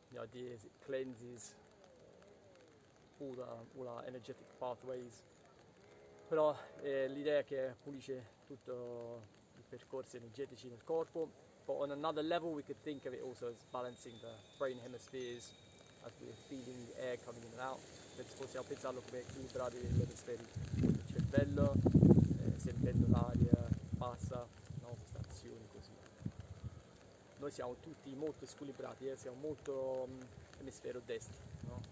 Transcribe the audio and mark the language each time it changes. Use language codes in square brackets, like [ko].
[en] The idea is it cleanses all our energetic pathways. [it] Però l'idea è che pulisce tutti i percorsi energetici nel corpo. [en] But on another level we could think of it also as balancing the brain hemispheres as we're feeling the air coming in and out. [it] Possiamo pensarlo come equilibrare gli emisferi del cervello, sentendo l'aria passa, no? Questa azione così. Noi siamo tutti molto squilibrati, siamo molto emisfero destro, no?